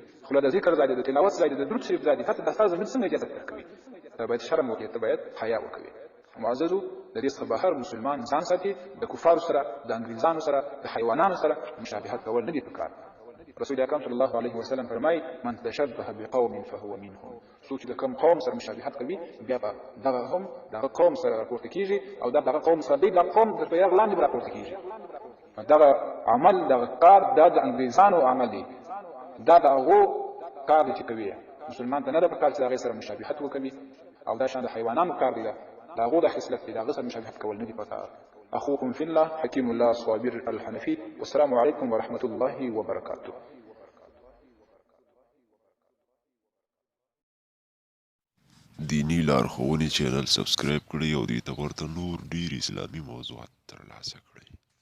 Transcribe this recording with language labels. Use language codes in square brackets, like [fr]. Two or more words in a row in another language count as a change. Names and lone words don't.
[ps] خوله د ذکر ځای دی، د تلاوت ځای دی، د درود شریف ځای دی. ته دا ستا ضمیر څنګه اجازت درکوي؟ ته باید شرم وکړې، ته باید حیا وکوي. معززو د دې څخه بهر مسلمان ځان ساتي، د کفارو سره، د انګریزانو سره، د حیوانانو سره مشابهت کول نه دي پکار. رسول اکرم [ar] صلی الله علیه وسلم [ps] فرمایي [ar] من تشبه بقوم فهو منهم. [ps] څوک چې د کوم قوم سره مشابهت کوي بیا به دغه هم دغه قوم سره راپورته کیږي او دغه قوم سره دی دغه قوم د بیرغ لاندې به راپورته کیږي. دغه عمل دغه کار دا د انګریزانو عمل دی، دا د هغو کار دی چې کوي. مسلمان ته نه ده پکار چې د هغې سره مشابهت وکوي او دا شان د حیوانانو کار دی، د هغو د خصلت دی، د هغه سره مشابهت کول نه دي پکار. [ar] اخوكم في الله حكيم الله صابر الحنفي، والسلام عليكم ورحمة الله وبركاته. [ps] دینی لارښوونې چینل سبسکرایب کړئ او دې ته ورته نور ډیر اسلامي موضوعات ترلاسه کړئ.